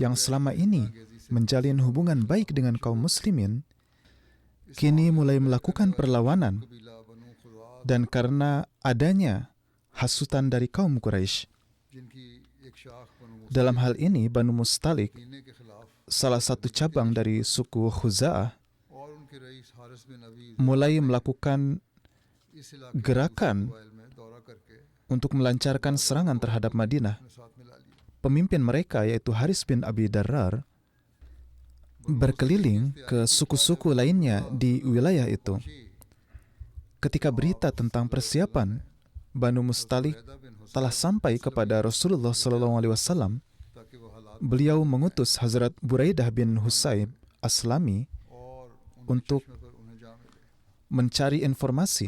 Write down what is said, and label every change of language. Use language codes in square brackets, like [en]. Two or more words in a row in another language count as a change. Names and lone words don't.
[id] yang selama ini menjalin hubungan baik dengan kaum muslimin, kini mulai melakukan perlawanan, [hi] कबीला बनु खुज़ा [id] dan karena adanya hasutan dari kaum Quraisy. [hi] जिनकी एक शाख बनु [id] Dalam hal ini, Banu Mustalik, [hi] मुस्लिमीन के खिलाफ [id] salah satu cabang dari suku Khuza'ah, [hi] और उनके रईस हारिस बिन अबी [id] mulai melakukan [hi] इस इलाके [id] gerakan [hi] कबाइल में दौरा करके [id] untuk melancarkan serangan terhadap Madinah. [hi] अपने साथ मिला लिया [id] pemimpin mereka yaitu Haris bin Abi Darrar berkeliling ke suku-suku lainnya di wilayah itu. Ketika berita tentang persiapan Banu Mustalik telah sampai kepada Rasulullah SAW, beliau mengutus Hazrat Buraidah bin Husayb Aslami untuk mencari informasi.